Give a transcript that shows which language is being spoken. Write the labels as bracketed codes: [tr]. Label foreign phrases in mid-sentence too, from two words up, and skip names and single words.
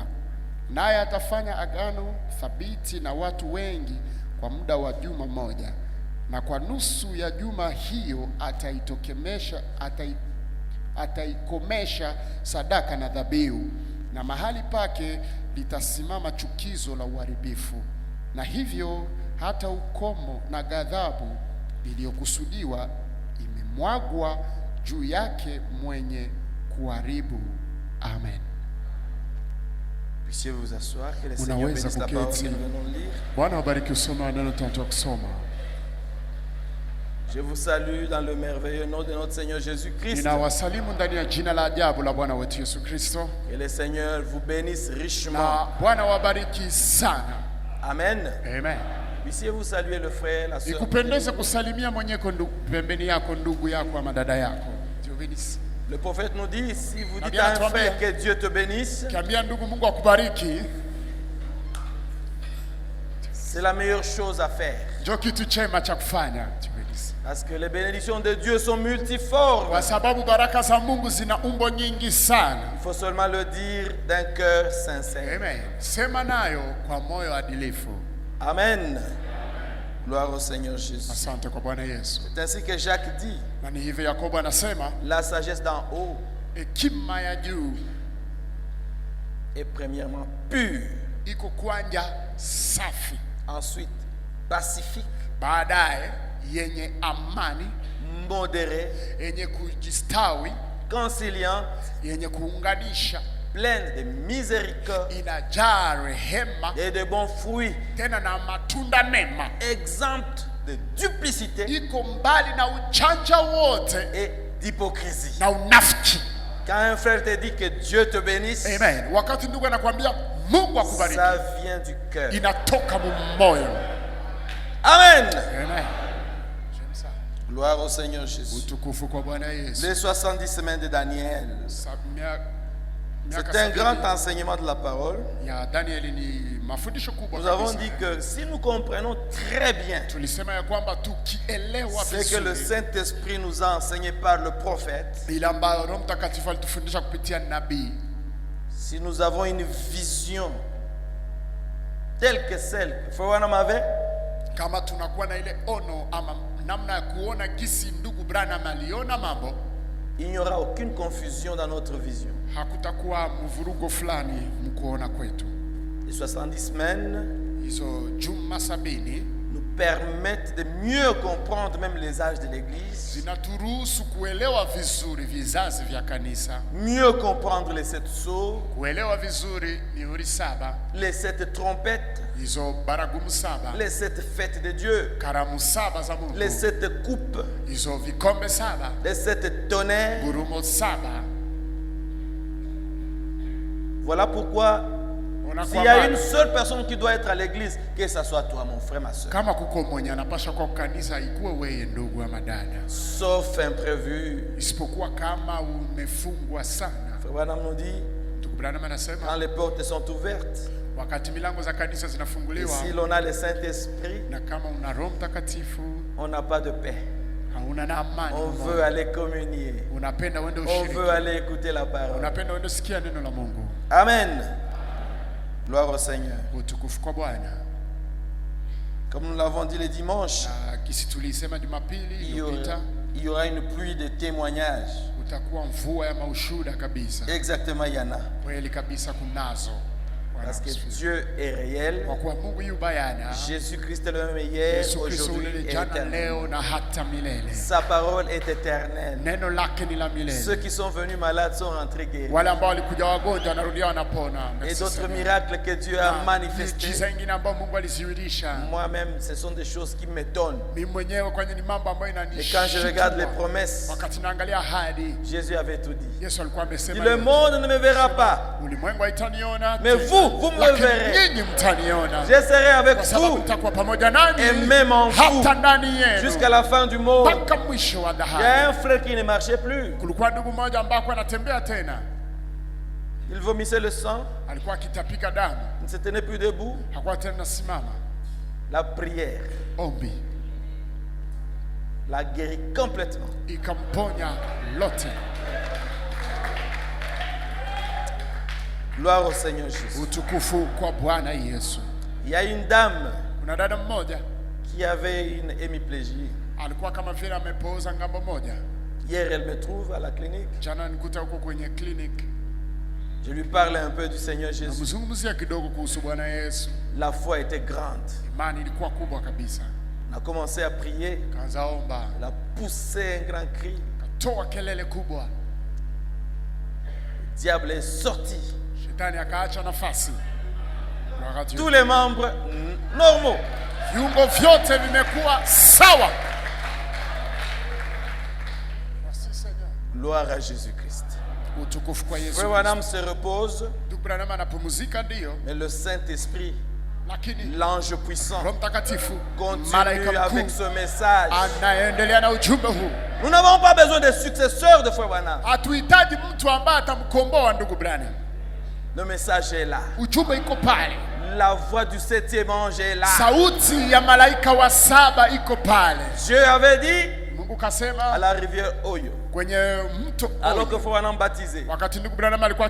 [sw] Naye atafanya agano thabiti na watu wengi kwa muda wa juma moja, na kwa nusu ya juma hiyo ataikomesha sadaka na dhabihu, na mahali pake litasimama chukizo la uharibifu, na hivyo hata ukomo na ghadhabu iliyokusudiwa imemwagwa juu yake mwenye kuharibu. Amen. [fr] Puissiez vous asseoir, que le Seigneur bénisse la parole que nous venons de lire. [sw] Bwana wabariki usoma neno tunatoka kusoma. [fr] Je vous salue dans le merveilleux nom de notre Seigneur Jésus-Christ. [sw] Ninawasalimu ndani ya jina la ajabu la Bwana wetu Yesu Kristo. [fr] Que le Seigneur vous bénisse richement. [sw] Na Bwana wabariki sana. Amen. Amen. [fr] Puissiez vous saluer le frère, la sœur. [sw] Ikupendeze kusalimia mwenyeko pembeni yako, ndugu yako ama dada yako. [fr] Le prophète nous dit, si vous dites à un frère que Dieu te bénisse, [sw] kiambia ndugu Mungu akubariki, [fr] c'est la meilleure chose à faire. [sw] Ndio kitu chema cha kufanya. [fr] Parce que les bénédictions de Dieu sont multiformes. [sw] Kwa sababu baraka za Mungu zina umbo nyingi sana. [fr] Il faut seulement le dire d'un cœur sincère. Amen. [sw] Sema nayo kwa moyo adilifu. Amen. [fr] Gloire au Seigneur Jésus. [sw] Asante kwa Bwana Yesu. [fr] C'est ainsi que Jacques dit. [sw] Na ni hivyo Yakobo anasema, [fr] la sagesse d'en haut [sw] hekima ya juu [fr] est premièrement pure, [sw] iko kwanja safi, [fr] ensuite pacifique, [sw] baadaye yenye amani, [fr] modérée, [sw] yenye kujistawi, [fr] conciliante, [sw] yenye kuunganisha, [fr] pleine de miséricorde, [sw] inajaa rehema [fr] et de bons fruits, [sw] tena na matunda mema, [fr] exempte de duplicité, [sw] iko mbali na ujanja wote [fr] et d'hypocrisie. [sw] na unafiki. [fr] Quand un frère te dit que Dieu te bénisse, [sw] amen, wakati ndugu anakuambia Mungu akubariki, [fr] ça vient du cœur, [sw] inatoka moyo. Amen. Amen. [fr] Gloire au Seigneur Jésus. [sw] Utukufu kwa Bwana Yesu. [fr] Les 70 semaines de Daniel C'est un grand enseignement de la parole. [sw] ya Danieli ni mafundisho kubwa. [fr] Nous avons dit que si nous comprenons très bien [sw] Tulisema ya kwamba tukielewa [fr] ce que le [sw] vizuri [fr] Saint-Esprit nous a enseigné par le prophète, [sw] ile ambayo Roho Mtakatifu alitufundisha kupitia nabii, [fr] si nous avons une vision telle que celle que Frère Branham avait, [sw] kama tunakuwa na ile ono ama namna ya kuona gisi ndugu Branham aliona mambo, [fr] il n'y aura aucune confusion dans notre vision. [sw] hakutakuwa mvurugo fulani mkuona kwetu. [fr] Les 70 semaines [sw] Hizo juma 70 [fr] nous permettent de mieux comprendre même les âges de l'Église, [sw] zinaturuhusu kuelewa vizuri vizazi vya kanisa, [fr] mieux comprendre les 7 sceaux, [sw] kuelewa vizuri mihuri 7, [fr] les 7 trompettes, [sw] hizo baragumu 7, [fr] les 7 fêtes de Dieu, [sw] karamu 7 za Mungu, [fr] les 7 coupes, [sw] hizo vikombe 7, [fr] les 7 tonnerres. [sw] gurumo 7. [fr] Voilà pourquoi s'il y a une seule personne qui doit être à l'église, que ce soit toi, mon frère, ma soeur, [sw] kama kuko mwenye anapasha kwa kanisa ikuwe wewe ndugu ama dada, [fr] sauf imprévu. [sw] isipokuwa kama umefungwa sana. [fr] Frère Branham nous dit, [sw] Ndugu Branham anasema [fr] quand les portes sont ouvertes, [sw] wakati milango za kanisa [fr] et [sw] zinafunguliwa [fr] si l'on a le Saint-Esprit, [sw] na kama una Roho Mtakatifu [fr] on n'a pas de paix. [sw] hauna na amani, [fr] On veut aller communier. [sw] unapenda uende [fr] On [sw] ushiriki, [fr] veut aller écouter la parole. [sw] unapenda uende sikia neno la Mungu. [fr] Amen. Gloire au Seigneur. [sw] Utukufu kwa Bwana. [fr] Comme nous l'avons dit le dimanche, [sw] Na kisi tulisema Jumapili iliyopita, [fr] il y aura une pluie de témoignages. [sw] utakuwa mvua ya maushuhuda kabisa. [fr] Exactement, il y en a. [sw] Kweli kabisa kunazo. [fr] Parce que Dieu est réel. [sw] Kwa kuwa Mungu yu bayana, [fr] Jésus-Christ est le même hier, [sw] Yesu Kristo [fr] aujourd'hui [sw] ule [fr] et [sw] jana [fr] éternel. [sw] leo na hata milele. [fr] Sa parole est éternelle. [sw] Neno lake ni la milele. [fr] Ceux qui sont venus malades sont rentrés guéris. [sw] Wale ambao walikuja wagonjwa wanarudia wanapona. [fr] Et Merci d'autres Seigneur. miracles que Dieu a [sw] Na [fr] manifestés. [sw] miujiza ingine ambayo Mungu alizihirisha. [fr] Moi-même, ce sont des choses qui m'étonnent. [sw] Mimi mwenyewe kwenye ni mambo ambayo [fr] Et quand [sw] inanishitua. [fr] je regarde les promesses, [sw] Wakati naangalia ahadi, [fr] Jésus avait tout dit. [sw] Yesu alikuwa [fr] Il dit, [sw] amesema [fr] le [sw] yote. [fr] monde ne me verra pas, [sw] Ulimwengu haitaniona [fr] mais [sw] tena, [fr] vous me [sw] lakini [fr] verrez. [sw] nyinyi mtaniona. [fr] Je serai avec [sw] Kwa sababu [fr] vous [sw] nitakuwa pamoja nanyi [fr] et même en vous [sw] hata ndani yenu [fr] jusqu'à la fin du monde. [sw] mpaka mwisho wa [fr] Il y a [sw] dahari. [fr] un frère qui ne marchait plus. [sw] Kulikuwa ndugu mmoja ambaye alikuwa anatembea tena, [fr] Il vomissait le sang, [sw] alikuwa akitapika damu, [fr] il ne se tenait plus debout. [sw] hakuwa tena nasimama. [fr] La prière [sw] Ombi [fr] l'a guéri complètement. [sw] ikamponya lote. [fr] Gloire au Seigneur Jésus. [sw] Utukufu kwa Bwana Yesu. [fr] Il y a une dame [sw] Kuna dada mmoja [fr] qui avait une hémiplégie. [sw] alikuwa kama vile amepooza ngambo moja. [fr] Hier, elle me trouve à la clinique. [sw] Jana nikuta huko kwenye clinic, [fr] Je lui parle un peu du Seigneur Jésus. [sw] namzungumzia kidogo kuhusu Bwana Yesu. [fr] La foi était grande. [sw] Imani ilikuwa kubwa kabisa. [fr] On a commencé à prier. [sw] Kaanza omba, [fr] Elle a poussé un grand cri. [sw] katoa kelele kubwa. [fr] Le diable est sorti. [sw] Shetani akaacha nafasi. [fr] Gloire à Dieu. Tous les membres normaux. [sw] Viungo vyote vimekuwa sawa. [fr] Merci Seigneur. Gloire à Jésus-Christ. [sw] Utukufu kwa Yesu. [fr] Frère Branham se repose, [sw] Ndugu Branham anapumzika ndio, [fr] mais le Saint-Esprit, [sw] lakini [fr] l'ange puissant, [sw] Roho Mtakatifu, [fr] continue [sw] malaika [fr] avec [sw] mkuu [fr] ce message. [sw] anaendelea na ujumbe huu. [fr] Nous n'avons pas besoin de successeurs de Frère Branham. [sw] Hatuhitaji mtu ambaye atamkomboa ndugu Branham. [fr] Le message est là. [sw] Ujumbe iko pale. [fr] La voix du 7e ange est là. [sw] Sauti ya malaika wa 7 iko pale. [fr] Dieu avait dit [sw] Mungu [fr] à [sw] kasema [fr] la rivière Oyo, [sw] kwenye mto [fr] alors que [sw] Oyo, [fr] Frère Branham baptisé, [sw] wakati ndugu Branham alikuwa